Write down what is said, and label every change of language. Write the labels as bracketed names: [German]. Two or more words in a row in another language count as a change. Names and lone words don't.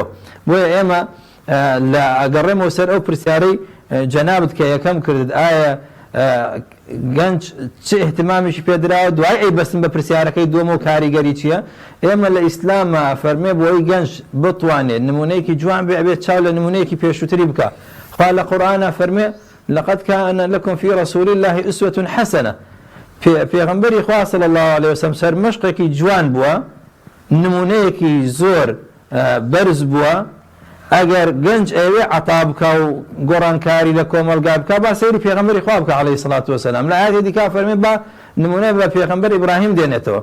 [Central Kurdish] بۆیە ئێمە لە ئەگەڕێمەوە سەر ئەو پرسیارەی جەنابت کە یەکەم کردت، ئایا گەنج چه احتمامیشی پێدراوە، دوای ئەی بەسم بە پرسیارەکەی دووەمە و کاریگەری چییە؟ ئێمە لە ئیسلامە فەرمێ بۆی گەنج بتوانێت نمونەیەکی جوان بێ، ئەبێت چاو لە نمونەیەکی پێشووتری بکە. خوا لە قورئانە فەرمێ [Arabic] لقد كان لكم في رسول الله أسوة حسنة. [Central Kurdish] پێغەمبەری خوا [Arabic] صلی الله عليه وسلم [Central Kurdish] سەرمەشقێکی جوان بووە، نمونەیەکی زۆر بەرز بووە. ئەگەر گەنج ئەوێ عەتا بکە و گۆڕانکاری لە کۆمەلگا بکە، با سەیری پێغەمبەری خوا بکە [Arabic] عەلەیهی سەڵات وەسەلام. [Central Kurdish] لە ئاەتی دیکە فەرمێ با نمونە بە پێغەمبەر ئیبراهیم دێنێتەوە.